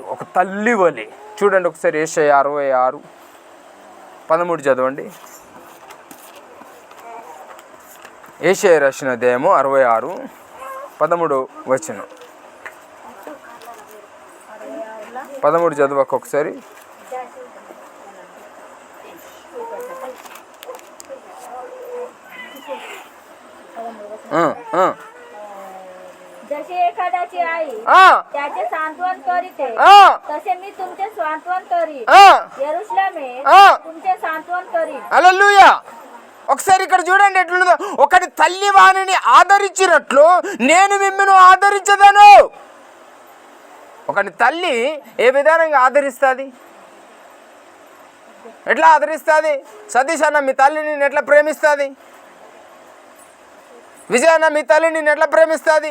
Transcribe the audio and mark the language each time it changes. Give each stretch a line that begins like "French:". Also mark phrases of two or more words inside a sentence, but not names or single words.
Telugu: ఒక తల్లి వలె. చూడండి ఒకసారి యెషయా 66:13 చదవండి. యెషయా రాసిన అధ్యాయము 66:13 13 చదవక ఒకసారి.
Marathi: जसे एखाद्याची आई त्याचे सांत्वन करीते तसे मी तुमचे सांत्वन करीन. यरूशलेमे तुमचे सांत्वन करीन.
Telugu: హల్లెలూయా. ఒకసారి ఇక్కడ చూడండి ఎట్లుందో. ఒకటి తల్లి వాణిని ఆదరించినట్లు నేను మిమ్మల్ని ఆదరించదను. ఒకటి తల్లి ఏ విధానంగా ఆదరిస్తుంది? ఎట్లా ఆదరిస్తుంది? సతీష్ అన్న మీ తల్లిని నేను ఎట్లా ప్రేమిస్తుంది? విజయ అన్న మీ తల్లిని నేను ఎట్లా ప్రేమిస్తుంది?